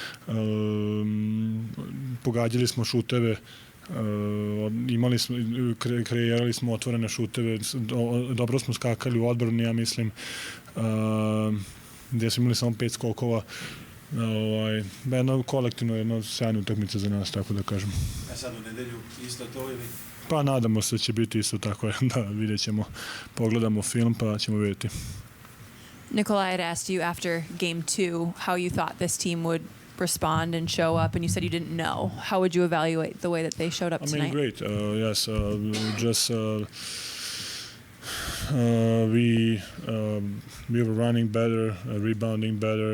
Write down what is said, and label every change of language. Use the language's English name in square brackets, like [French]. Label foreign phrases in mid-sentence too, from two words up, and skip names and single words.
[Serbian] Pogađali smo šuteve, kreirali smo otvorene šuteve, dobro smo skakali u odbrani, ja mislim, gdje smo imali samo 5 skokova. Kolektivno jedna sjajna utakmica za nas, tako da kažem. A sad u nedelju isto to ili? Pa nadamo se da će biti isto tako, da vidjet ćemo, pogledamo film pa ćemo vidjeti. [English] Nikola, I had asked you after game 2 how you thought this team would respond and show up, and you said you didn't know. How would you evaluate the way that they showed up tonight? I mean, great. Yes, we were running better, rebounding better.